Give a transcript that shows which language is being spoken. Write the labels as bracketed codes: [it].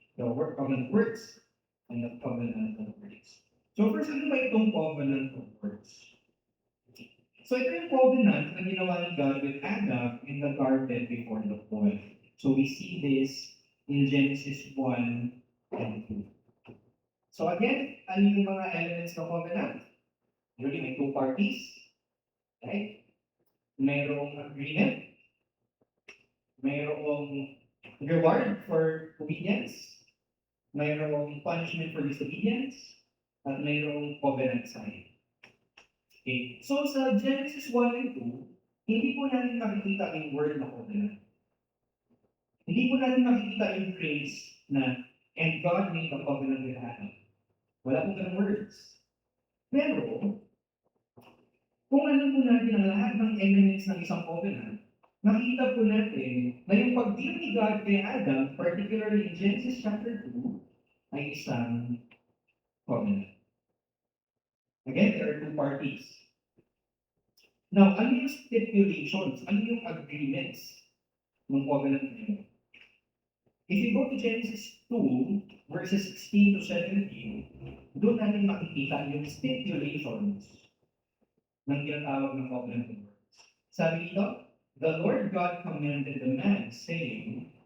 [en] The covenant of works and the covenant of grace. So first, [tl] ano ba itong [en] covenant of works? So [tl] ito yung [en] covenant [tl] na ginawa ni [en] God with Adam in the garden before the fall. So we see this in Genesis 1 and 2. [tl] So again, ano yung mga elements ng covenant? [en] Usually may two parties. Right? [tl] Mayroong [en] agreement. Mayroong reward for obedience, [tl] mayroong [en] punishment for disobedience, [tl] at mayroong [en] covenant sign. [tl] Okay. So sa Genesis 1 and 2, hindi po natin makikita yung word na covenant. Hindi po natin makikita yung phrase na, [en] and God made a covenant with Adam. [tl] Wala pong ganang words. Pero, kung alam po natin ang lahat ng elements ng isang covenant, nakita po natin na yung pag-deal ni God kay Adam, [en] particularly in Genesis chapter 2, [tl] ay isang covenant. [en] Again, there are two parties. [tl] Now, ano yung stipulations? Ano yung agreements ng covenant na yun? [en] If you go to Genesis 2, verses 16 to 17, [tl] doon natin makikita yung [en] stipulations [tl] ng tinatawag ng [en] covenant of works. [tl] Sabi dito, [en] the Lord God commanded the man, saying,